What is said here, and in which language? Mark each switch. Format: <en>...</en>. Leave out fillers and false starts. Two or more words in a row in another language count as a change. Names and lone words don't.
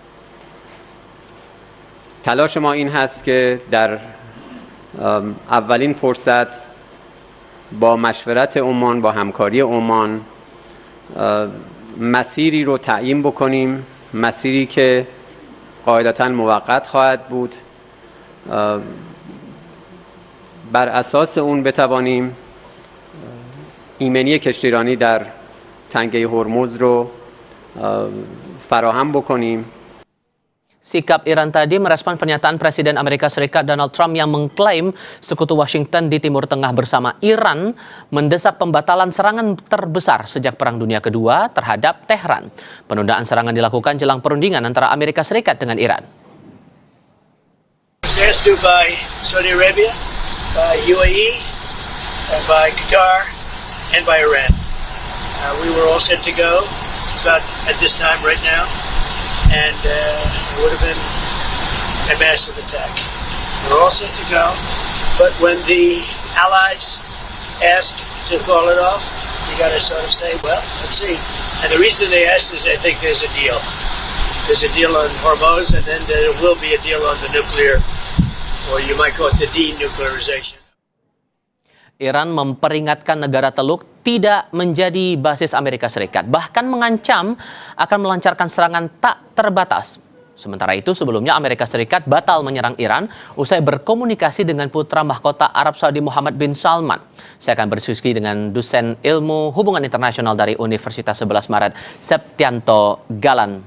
<fa>تلاش ما این هست که در اولین فرصت با مشورت عمان، با همکاری عمان مسیری رو تعیین بکنیم، مسیری که قاعدتاً موقت خواهد بود. بر اساس اون بتوانیم ایمنی کشتیرانی در تنگه هرمز رو فراهم بکنیم.</fa> <id>Sikap Iran tadi merespon pernyataan Presiden Amerika Serikat Donald Trump yang mengklaim sekutu Washington di Timur Tengah bersama Iran mendesak pembatalan serangan terbesar sejak Perang Dunia Kedua terhadap Tehran. Penundaan serangan dilakukan jelang perundingan antara Amerika Serikat dengan Iran.</id> <en>Asked to by Saudi Arabia, by UAE, and by Qatar, and by Iran. We were all set to go. It's about at this time right now. And it would have been a massive attack. We're all set to go, but when the allies asked to call it off, you got to sort of say, well, let's see. And the reason they asked is I think there's a deal. There's a deal on Hormuz, and then there will be a deal on the nuclear, or you might call it the denuclearization.</en> <id>Iran memperingatkan negara Teluk tidak menjadi basis Amerika Serikat, bahkan mengancam akan melancarkan serangan tak terbatas. Sementara itu, sebelumnya Amerika Serikat batal menyerang Iran usai berkomunikasi dengan putra mahkota Arab Saudi Muhammad bin Salman. Saya akan berdiskusi dengan dosen ilmu hubungan internasional dari Universitas 11 Maret, Septianto Galan.</id>